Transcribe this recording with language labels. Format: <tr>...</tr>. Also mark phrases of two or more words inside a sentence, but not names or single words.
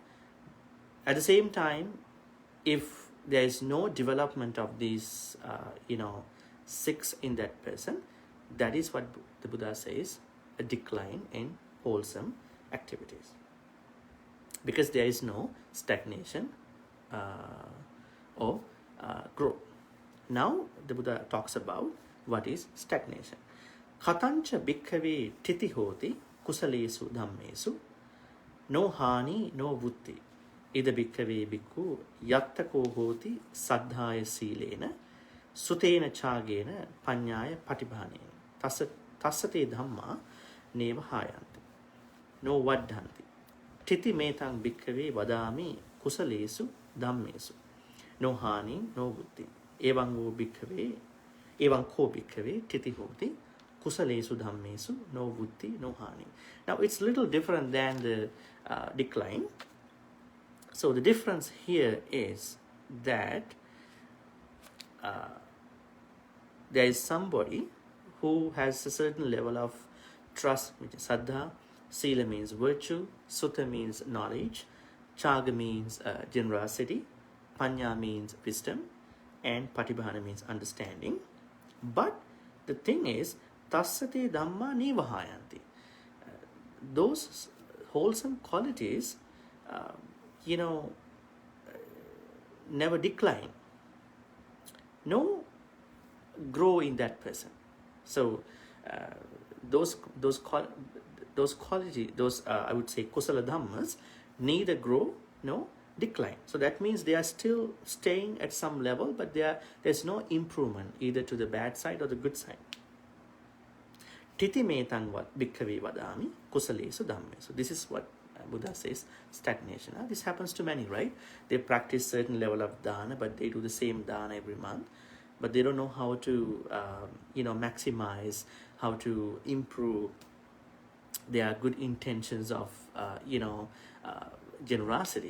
<en>At the same time, if there is no development of these, 6 in that person, that is what the Buddha says, a decline in wholesome activities. Because there is no stagnation or growth. Now the Buddha talks about what is stagnation.</en> <pi>Katancha bhikkhave ṭhiti hoti kusalesu dhammesu no hani no vutti ida bhikkhave bhikkhu yattako hoti saddhaya silena sutena chagena panyaya patibhanena tassate dhamma neva hayanti no vaddhanti ṭhiti metang bhikkhave vadami kusalesu dhammesu no hani no vutti evaṁ ko bhikkhave ṭhiti hoti kusalesu dhammesu no vutti no hani.</pi> <en>Now it's a little different than the decline. So the difference here is that there is somebody who has a certain level of trust, which is saddha. Sila means virtue, sutta means knowledge, chaga means generosity, panya means wisdom, and patibhana means understanding. But the thing is,</en> <pi>tassate dhamma nivahayanti.</pi> <en>Those wholesome qualities, never decline, no grow in that person. So those qualities, I would say</en> <pi>kusala dhammas,</pi> <en>neither grow nor decline. So that means they are still staying at some level, but there's no improvement either to the bad side or the good side.</en> <pi>Ṭhiti metang bhikkhave vadami kusalesu dhammesu.</pi> <en>This is what Buddha says, stagnation. This happens to many, right? They practice certain level of dana, but they do the same dana every month, but they don't know how to maximize, how to improve their good intentions of generosity.</en>